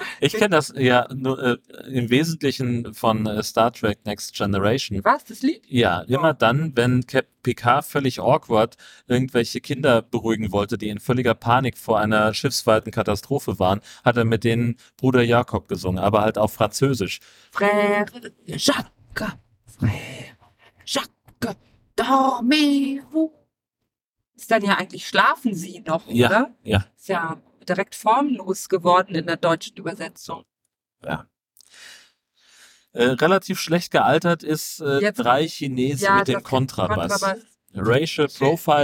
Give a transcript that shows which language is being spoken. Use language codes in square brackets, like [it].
[de] Ich kenne das ja nur im Wesentlichen von Star Trek Next Generation. Was? Das Lied? Ja, immer dann, wenn Captain Picard völlig awkward irgendwelche Kinder beruhigen wollte, die in völliger Panik vor einer schiffsweiten Katastrophe waren, hat er mit denen Bruder Jakob gesungen, aber halt auf Französisch. [fr] Frère Jacques, Frère Jacques, dormez-vous. [de] Ist dann ja eigentlich schlafen sie noch, ja, oder? Ja. Ist ja direkt formlos geworden in der deutschen Übersetzung. Ja. Relativ schlecht gealtert ist drei Chinesen ja, mit dem Kontrabass. [en] Racial Profiling